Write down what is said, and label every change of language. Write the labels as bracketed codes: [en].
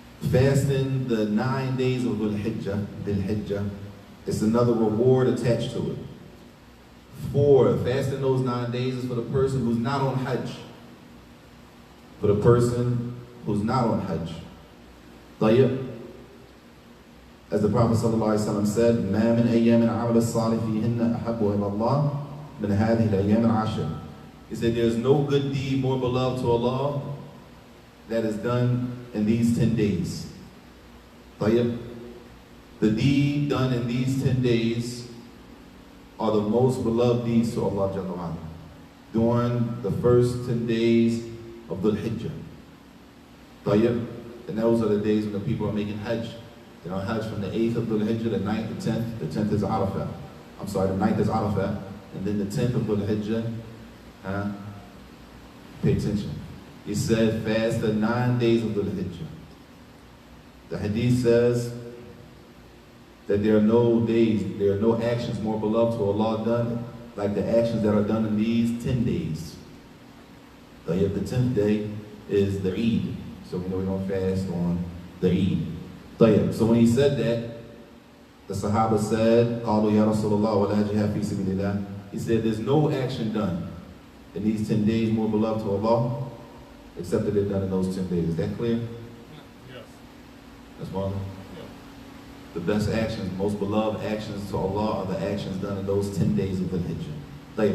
[en] Fasting the 9 days of Dhul Hijjah, it's another reward attached to it. Fasting those 9 days is for the person who's not on Hajj. For the person who's not on Hajj. طيب. As the Prophet ﷺ said, [ar] مَا مِنْ أَيَّامٍ عَمَلَ الصَّالِحِ فِيهِنَّ أَحَبُّ إِلَى اللَّهِ مِنْ هَذِهِ الْأَيَّامِ الْعَشْرِ. [en] He said, there's no good deed more beloved to Allah that is done in these 10 days. طيب. The deed done in these 10 days are the most beloved deeds to Allah Jalla wa'ala during the first 10 days of Dhul Hijjah. طيب. And those are the days when the people are making Hajj. They're on Hajj from the 8th of Dhul Hijjah, the 9th, the 10th. The 10th is Arafah. The 9th is Arafah. And then the 10th of Dhul Hijjah, pay attention. He said, fast the 9 days of Dhul Hijjah. The hadith says that there are no days, there are no actions more beloved to Allah done like the actions that are done in these 10 days. The 10th day is the Eid. So we know we don't fast on the Eid. So when he said that, the Sahaba said, [ar] قالوا يا رسول الله ولا جهاد في سبيل الله. [en] He said, there's no action done in these 10 days more beloved to Allah except that they're done in those 10 days. Is that clear? Yes. That's one. Yeah. The best actions, most beloved actions to Allah are the actions done in those 10 days of the Hijjah.